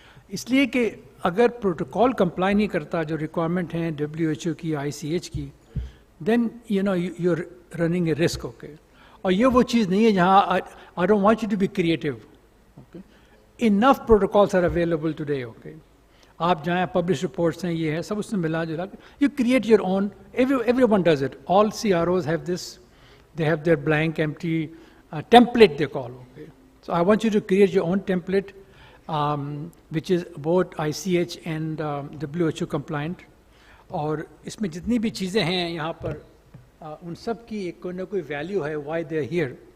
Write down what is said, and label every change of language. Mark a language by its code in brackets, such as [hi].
[hi] इसलिए कि अगर प्रोटोकॉल कंप्लाई नहीं करता जो रिक्वायरमेंट हैं WHO की, ICH की, [en] Then you know you are running a risk, okay. [hi] और ये वो चीज़ नहीं है जहाँ [en] I don't want you to be creative, [hi] okay. [en] Enough protocols are available today, okay. [hi] आप जहाँ पब्लिश रिपोर्ट्स हैं, ये है सब उसमें मिला जुला, [en] You create your own. Everyone does it. All CROs have this. They have their blank, empty template they call, okay. So I want you to create your own template, which is both ICH and WHO compliant. [hi] और इसमें जितनी भी चीज़ें हैं यहाँ पर, उन सब की एक कोई ना कोई वैल्यू है, [en] why they are here.